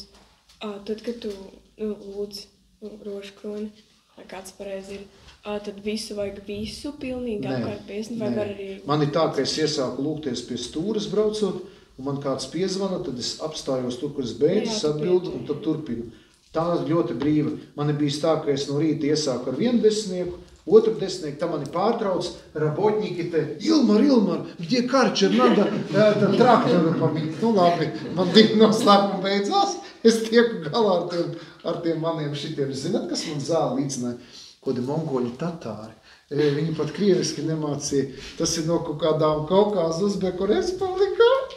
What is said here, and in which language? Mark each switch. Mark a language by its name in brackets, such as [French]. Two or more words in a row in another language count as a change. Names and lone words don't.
[Latvian] Tad, kad tu lūdz rožkroni, vai kāds pareizi ir, tad vajag visu pilnīgi apkārt piesni, vai var arī... Man ir tā, ka es iesāku lūgties pie stūras braucot, un man kāds piezvana, tad es apstājos tur, kur es beidzu, atbildu, un tad turpinu. Tā ļoti brīva. Man ir bijis tā, ka es no rīta iesāku ar 1 desmitnieku, 2 desmitnieku, tā mani pārtrauc, [Russian] работники te, Ilmar, где карчер, надо [Latvian] traktoru pamīt. Nu labi, man 2 noslēpumi beidzās, es tieku galā ar tiem maniem šitiem. Zināt, kas man zāli līdzināja? Kodi mongoļu tatāri. Viņi pat krieviski nemācīja. Tas ir no kaut kādām Kaukāzu Uzbeku republikām.